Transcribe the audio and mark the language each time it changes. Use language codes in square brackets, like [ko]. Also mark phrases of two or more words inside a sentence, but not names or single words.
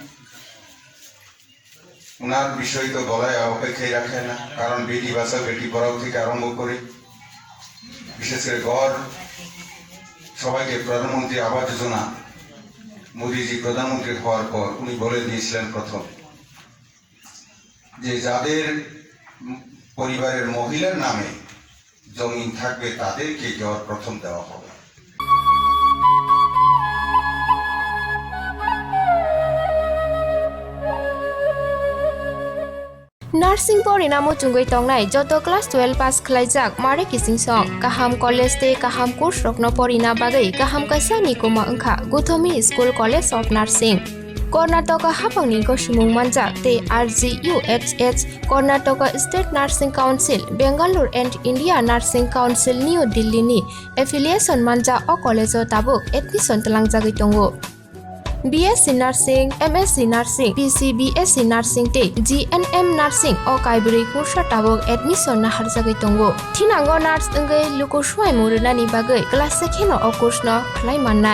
[bn] ওনার বিষয় তো বলায় অপেক্ষায় রাখে না কারণ বেটি বাঁচাও বেটি পড়াও থেকে আরম্ভ করে বিশেষ করে গড় সবাইকে প্রধানমন্ত্রী আবাস যোজনা মোদীজি প্রধানমন্ত্রী হওয়ার পর উনি বলে দিয়েছিলেন প্রথম যে যাদের পরিবারের মহিলার নামে জমি থাকবে তাদেরকে গড় প্রথম দেওয়া হবে [trp] Nursing pori namu chungoi tongnai joto [en] class 12 pass [trp] khlaijak mare kising song kaham college te kaham course rokno pori na bagai kaham kaisa ni kuma angkha Guthomi School College of Nursing Karnataka hapangni ko sumung manjak te RGUHH Karnataka State Nursing Council Bangalore and India Nursing Council New Delhi ni affiliation manja o college o tabuk admission talangjagoi tongo BSc Nursing, MSc Nursing, BSc Nursing te GNM Nursing o kaibri kursa tabok admission na harjagai tongo. Thinango nurse engai luko suai murunani bagai class sekheno o course no khlai mannai.